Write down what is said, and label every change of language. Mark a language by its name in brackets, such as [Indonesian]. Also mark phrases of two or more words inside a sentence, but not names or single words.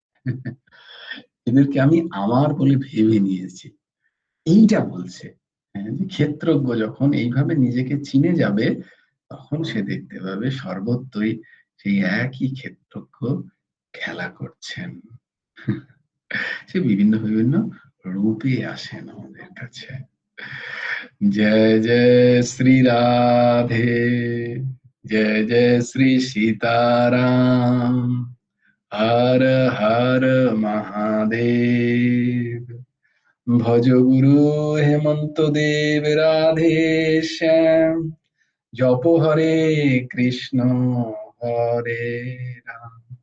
[Bangla] এদেরকে আমি আমার বলে ভেবে নিয়েছি, এইটা বলছে। যে ক্ষেত্রজ্ঞ যখন এইভাবে নিজেকে চিনে যাবে, তখন সে দেখতে পাবে সর্বত্রই সেই একই ক্ষেত্রজ্ঞ খেলা করছেন। সে বিভিন্ন বিভিন্ন রূপে আসেন আমাদের কাছে। [Hindi] जय जय श्री राधे, जय जय श्री सीताराम, हर हर महादेव। भज गुरु हेमंत देव राधे श्याम, जप हरे कृष्ण हरे राम।